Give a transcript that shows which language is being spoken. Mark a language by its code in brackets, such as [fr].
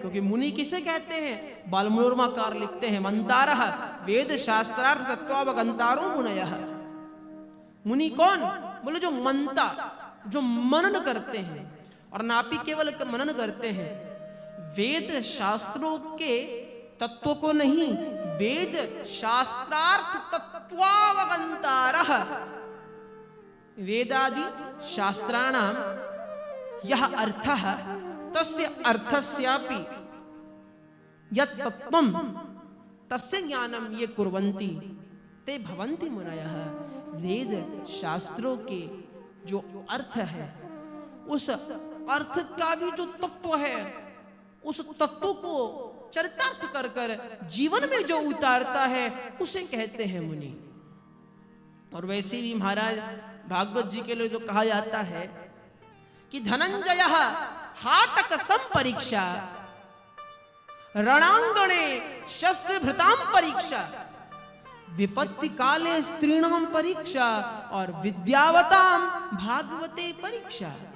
[hi] क्योंकि मुनि किसे कहते हैं? बालमनोरमाकार लिखते हैं, [sa] मंतारः वेद शास्त्रार्थ तत्वावगंतारो मुनयः। [hi] मुनि कौन? बोले जो मनता, जो मनन करते हैं, और नापी केवल मनन करते हैं, वेद शास्त्रों के तत्वों को नहीं, [sa] वेद शास्त्रार्थ तत्वावगंतारः। वेदादि शास्त्राणाम यह अर्थः तस्य अर्थस्यापि यत् तत्वं तस्य ज्ञानम ये कुर्वन्ति ते भवन्ति मुनयः। [hi] वेद शास्त्रों के जो अर्थ है, उस अर्थ का भी जो तत्व है, उस तत्व को चरितार्थ कर कर जीवन में जो उतारता है, उसे कहते हैं मुनि। और वैसे भी महाराज भागवत जी के लिए जो कहा जाता है कि [sa] धनंजय हाटक संपरीक्षा रणांगणे शस्त्र भृताम परीक्षा विपत्ति काले स्त्रीणाम परीक्षा और विद्यावताम भागवते परीक्षा।